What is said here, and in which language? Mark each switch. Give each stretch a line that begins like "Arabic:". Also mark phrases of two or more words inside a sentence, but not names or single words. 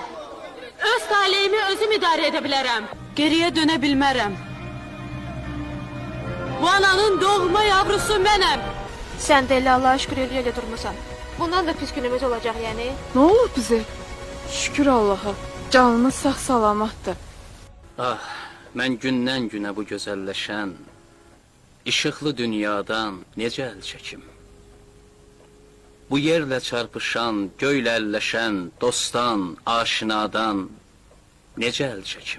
Turkish: Öz talihimi özüm idare edebilirim.
Azerbaijani: Geriye dönebilmərəm.
Turkish: Bu ananın doğma yavrusu benim.
Azerbaijani: Sen de elə Allah'a şükür elə durmusan.
Turkish: Bundan da pis günümüz olacak yani. Ne olur bize? Şükür Allah'a.
Azerbaijani: Canınız sağ salamatdır. Ah, mən gündən günə bu gözəlləşən, işıqlı dünyadan necə əl çəkim? Bu yerlə çarpışan, göylə əlləşən, dostdan, aşinadan necə əl çəkim?